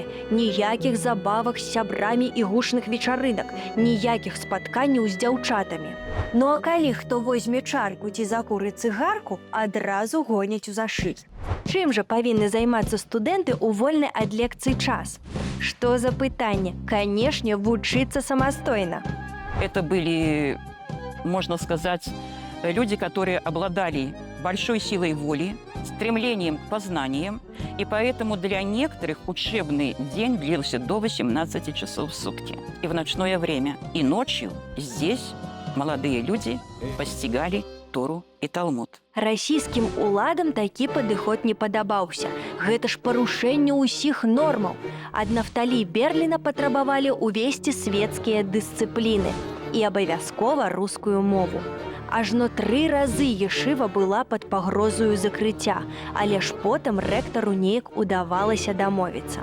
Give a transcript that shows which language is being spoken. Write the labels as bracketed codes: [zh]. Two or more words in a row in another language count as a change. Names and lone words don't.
[be] Ніякіх забавак з сябрамі і гучных вечарынак, ніякіх спатканняў з дзяўчатамі. Ну а калі хто возьме чарку ці закурыць цыгарку, адразу гоняць у зашый. Чым жа павінны займацца студэнты ў вольны ад лекцый час? Што за пытанне? Канешне, вучыцца самастойна. [ru] Это были, можно сказать, люди, которые обладали большой силой воли, стремлением к познаниям, и поэтому для некоторых учебный день длился до 18 часов в сутки. И в ночное время, и ночью здесь молодые люди постигали Тору и Талмуд. [be] Расійскім уладам такі падыход не падабаўся. Гэта ж парушэнне ўсіх нормаў. Ад Нафталі Берліна патрабавалі ўвесці свецкія дысцыпліны і абавязкова рускую мову. Ажно 3 разы ешыва была пад пагрозаю закрыцця, але ж потым рэктару неяк удавалася дамовіцца.